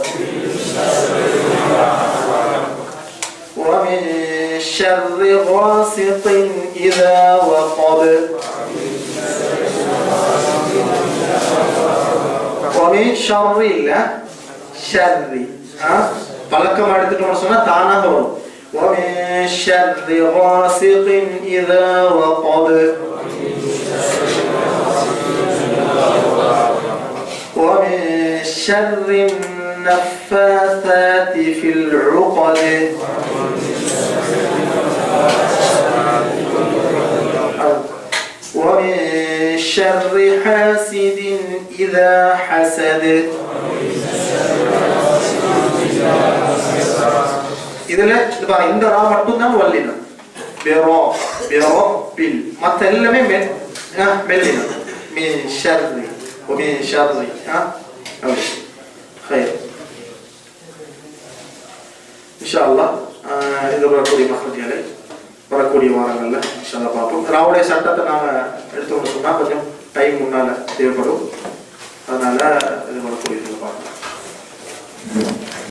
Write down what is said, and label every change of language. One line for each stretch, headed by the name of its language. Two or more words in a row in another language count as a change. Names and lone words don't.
Arabic: ومن شر غاسق إذا وقب ومن شر شر
Tamil: பழக்கம் எடுத்துட்டோம்னு சொன்னா தானாக வரும்.
Arabic: ومن شر غاسق إذا وقب ومن شر النفاثات في العقد ومن شر حاسد إذا حسد.
Tamil: இதுல இந்த ரா மட்டும் தான் வல்லினம் பில் மத்த எல்லாமே மெல்லினம்
Arabic: من شر ومن شر خير إن شاء الله
Tamil: இது வரக்கூடிய மஹ்ரஜ்களை வரக்கூடிய வாரங்கள்ல
Arabic: إن شاء الله
Tamil: பார்ப்போம். ராவுடைய சட்டத்தை நாம எடுத்தோம்னு சொன்னா கொஞ்சம் டைம் முன்னால தேவைப்படும். அதனால இது வரக்கூடிய பார்க்கலாம்.